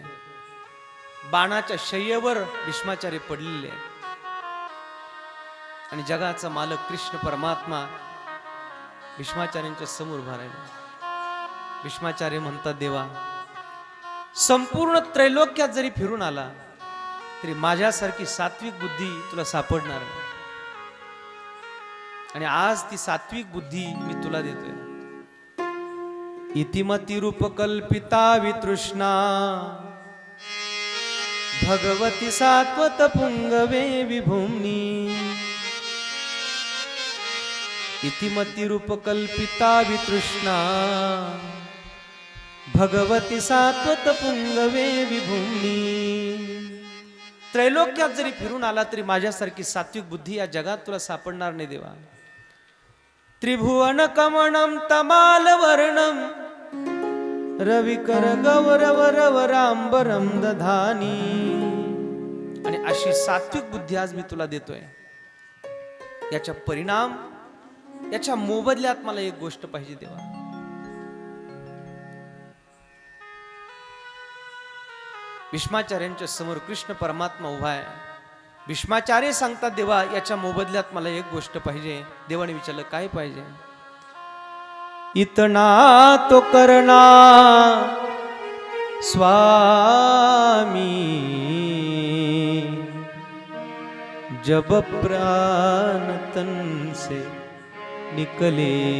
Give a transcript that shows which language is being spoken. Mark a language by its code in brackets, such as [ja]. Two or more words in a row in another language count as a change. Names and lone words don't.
[mr] बाणाच्या शय्येवर भीष्माचार्य पडलेले आहेत, आणि जगाचा मालक कृष्ण परमात्मा भीष्माचार्यांच्या समोर उभा राहिला. भीष्माचार्य म्हणतात देवा, संपूर्ण त्रैलोक्यात जरी फिरून आला तरी माझ्यासारखी सात्विक बुद्धी तुला सापडणार नाही, आणि आज ती सात्विक बुद्धी मी तुला देतोय. [sa] इतिमती रूप कल्पिता वितृष्णा भगवती सात्वत पुंगवे विभूम्नी. इतिमती रूप कल्पिता वितृष्णा भगवती सात्वत पुंगवे विभूम्नी. [mr] त्रैलोक्यात जरी फिरून आला तरी माझ्यासारखी सात्विक बुद्धी या जगात तुला सापडणार नाही देवा. [sa] त्रिभुवन कमणम तमाल वर्णम रविकर गौरव रवरांबरम दधानी. [mr] आणि अशी सात्विक बुद्धी आज मी तुला देतोय. याचा परिणाम, याच्या मोबदल्यात मला एक गोष्ट पाहिजे देवा. भीष्माचार्यांच्या समोर कृष्ण परमात्मा उभा आहे. भीष्माचार्य सांगतात देवा, याच्या मोबदल्यात मला एक गोष्ट पाहिजे. देवाने विचारलं काय पाहिजे. [hi] इतना तो करना स्वामी जब प्राण तन से निकले.